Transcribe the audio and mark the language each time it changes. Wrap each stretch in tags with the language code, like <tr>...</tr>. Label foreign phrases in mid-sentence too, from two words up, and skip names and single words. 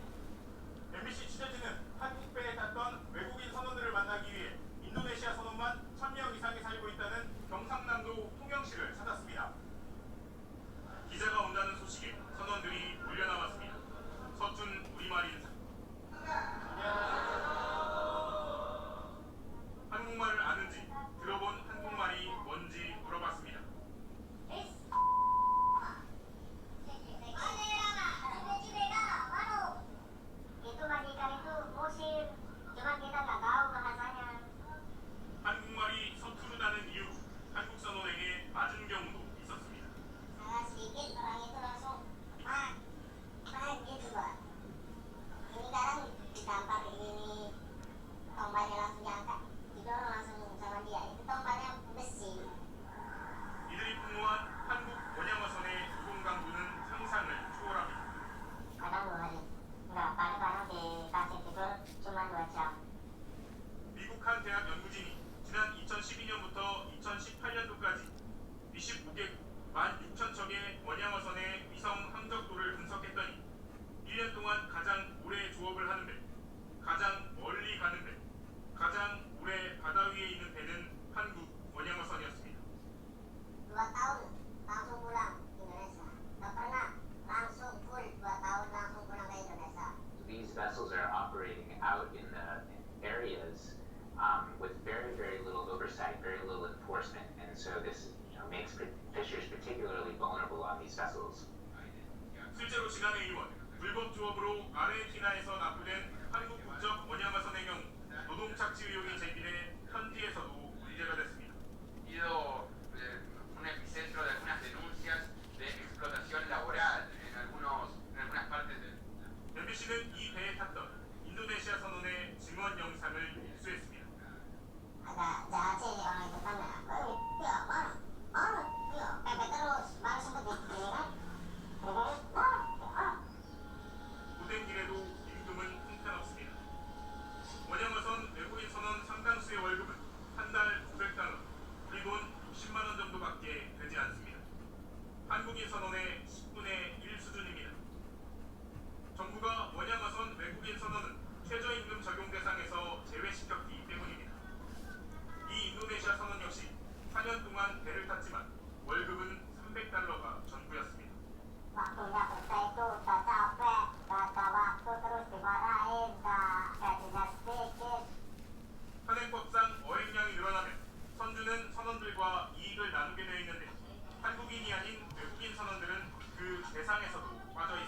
<ko>MBC 취재진은 한국 배에 탔던 외국인 선원들을 만나기 위해 인도네시아 선원만 1,000명 이상이 살고 있다는 경상남도 통영시를 찾았습니다. 기자가 온다는 소식에 선원들이 몰려나왔습니다. 서툰 우리말 인사. 한국말을 아는지 들어본 한국말이 뭔지 물어봤습니다.</ko> <id>Itu majikan itu musir, cuma kita nggak tahu bahasanya.</id> <ko>한국말이 서투르다는 이유로 한국 선원에게 맞은 경우도 있었습니다.</ko> <id>Salah sedikit orang itu langsung pak gitu pak. Ini kadang ditampar ini tombaknya langsung diangkat, didorong langsung sama dia. Itu tombaknya besi.</id> <ko>이들이 풍부한 한국 원양어선의 노동 강도는 상상을 초월합니다.</ko> <id>Kadang 2 hari. Enggak, kadang-kadang dikasih tidur cuma 2 jam.</id> <ko>미국 한 대학 연구진이 지난 2012년부터 2018년도까지 25개국 16,000척의 원양어선의 위성 항적도를 분석했더니 1년 동안 가장 오래 조업을 하는 배, 가장 멀리 가는 배, 가장 오래 바다 위에 있는 배는 한국 원양어선이었습니다.</ko> <id>2 tahun langsung pulang Indonesia. Nggak pernah langsung full 2 tahun langsung pulang ke Indonesia.</id> <en>These vessels are operating out in the areas with very, very little oversight, very little enforcement, and so this makes fishers particularly vulnerable on these vessels.</en> <ko>실제로 지난해 2월 불법 조업으로 아르헨티나에서 납부된 한국 국적 원양어선의 경우 노동 착취 의혹이 제기돼 현지에서도 문제가 됐습니다.</ko> <es>sido un epicentro de algunas denuncias de explotación laboral en algunas partes del</es> <ko>MBC는 이 배에 탔던 인도네시아 선원의 증언 영상을 입수했습니다.</ko> <id>Agak jahat sih orang itu kan ya. Ya marah, ya pepet terus, baru sempet gini kan.</id> <ko>오랜 길에도 임금은 형편없습니다. 원양어선 외국인 선원 상당수의 월급은 한 달 900달러, 우리 돈 60만 원 정도밖에 되지 않습니다. 한국인 선원의 10분의 1 수준입니다. 정부가 원양어선 외국인 선원은 최저임금 적용 대상에서 제외시켰기 때문입니다. 이 인도네시아 선원 역시 4년 동안 배를 탔지만 월급은 300달러가 전부였습니다.</ko> <id>Waktunya kerja itu udah capek, gak ada waktu terus dimarahin, gajinya sedikit.</id> <ko>현행법상 어획량이 늘어나면 선주는 선원들과 이익을 나누게 되어 있는데 한국인이 아닌 외국인 선원들은 그 대상에서도</ko>